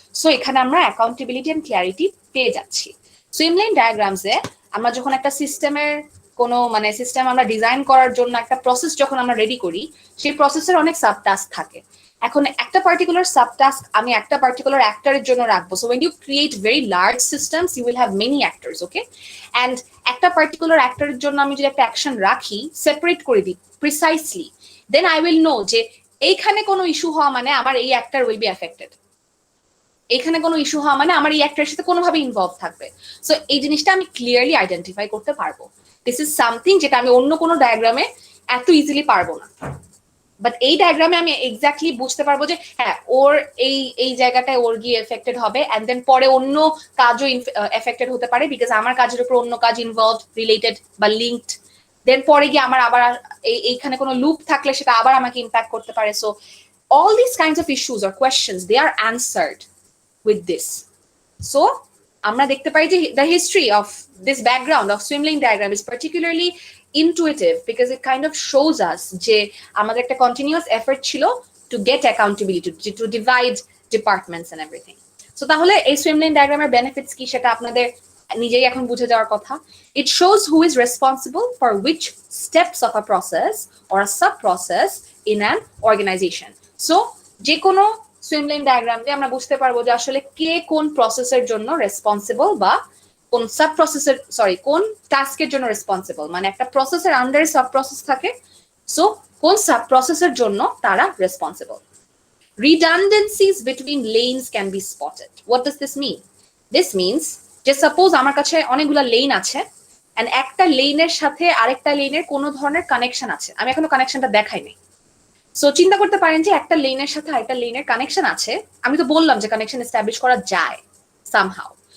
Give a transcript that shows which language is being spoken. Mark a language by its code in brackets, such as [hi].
[bn] So এখানে আমরা accountability and clarity পেয়ে যাচ্ছি। সুইমলাইন ডায়াগ্রামসে আমরা যখন একটা সিস্টেমের কোনো মানে সিস্টেম আমরা ডিজাইন করার জন্য একটা প্রসেস যখন আমরা রেডি করি, সেই প্রসেসের অনেক সাব টাস্ক থাকে। এখন একটা পার্টিকুলার সাব টাস্ক আমি একটা পার্টিকুলার অ্যাক্টরের জন্য রাখবো। [en] So when you create very large systems you will have many actors, okay? [bn] And একটা পার্টিকুলার অ্যাক্টরের জন্য আমি যদি একটা অ্যাকশন রাখি, সেপারেট করে দিই precisely, then I will no যে এইখানে কোনো ইস্যু হওয়া মানে আমার এই অ্যাক্টর উইল বি অ্যাফেক্টেড, এখানে কোনো ইস্যু হওয়া মানে আমার এই অ্যাক্টরের সাথে কোনোভাবে ইনভলভ থাকবে। সো এই জিনিসটা আমি ক্লিয়ারলি আইডেন্টিফাই করতে পারবো। দিস ইজ সামথিং যেটা আমি অন্য কোনো ডায়াগ্রামে এত ইজিলি পারবো না, বাট এই ডায়াগ্রামে আমি এক্স্যাক্টলি বুঝতে পারবো যে হ্যাঁ ওর এই এই জায়গাটায় ওর গিয়ে এফেক্টেড হবে, এন্ড দেন পরে অন্য কাজও এফেক্টেড হতে পারে বিকজ আমার কাজের উপর অন্য কাজ ইনভলভ রিলেটেড বা লিঙ্কড। দেন পরে গিয়ে আমার আবার এইখানে কোনো লুপ থাকলে সেটা আবার আমাকে ইম্প্যাক্ট করতে পারে। [en] So all these kinds of issues or questions, they are answered with this. So আমরা দেখতে পাই যে the history of this background of swim lane diagram is particularly intuitive because it kind of shows us যে আমাদের একটা continuous effort ছিল to get accountability, to divide departments and everything. [bn] So তাহলে এই swim lane diagram এর benefits কি সেটা আপনাদের নিজেই এখন বুঝে যাওয়ার কথা। [en] It shows who is responsible for which steps of a process or a sub process in an organization. [bn] So যে কোনো সুইম লেন ডায়াগ্রাম দিয়ে আমরা বুঝতে পারবো যে আসলে কে কোন প্রসেসের জন্য রেসপন্সিবল বা কোন সাব প্রসেসের কোন টাস্কের জন্য রেসপন্সিবল, মানে একটা প্রসেসের আন্ডারে সাব প্রসেস থাকে, সো কোন সাব প্রসেসের জন্য তারা responsible. [en] Redundancies between lanes can be spotted. What does this mean? [bn] This means যে সাপোজ আমার কাছে অনেকগুলো লেন আছে এন্ড একটা লেনের সাথে আরেকটা লেনের কোনো ধরনের কানেকশন আছে, আমি এখনো কানেকশনটা দেখাই নাই। সো চিন্তা করতে পারেন যে একটা লেনের সাথে আরেকটা লেনের কানেকশন আছে, আমি তো বললাম যে কানেকশন এস্টাবলিশ করা যায় সামহাউ।